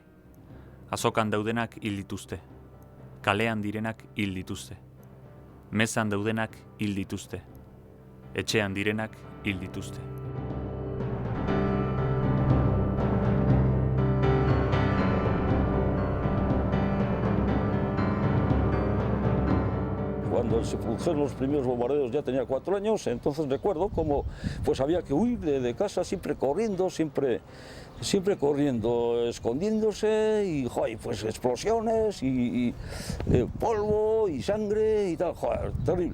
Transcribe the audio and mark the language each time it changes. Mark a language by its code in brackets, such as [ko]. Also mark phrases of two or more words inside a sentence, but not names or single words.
[eu] Azokan daudenak hil dituzte, kalean direnak hil dituzte, mezan daudenak hil dituzte, etxean direnak hil dituzte. [es] Cuando se produjeron los primeros bombardeos ya tenía 4 años, entonces recuerdo cómo pues había que huir de casa siempre corriendo, siempre corriendo, escondiéndose y joder, pues explosiones y polvo y sangre y tal, joder, terrible.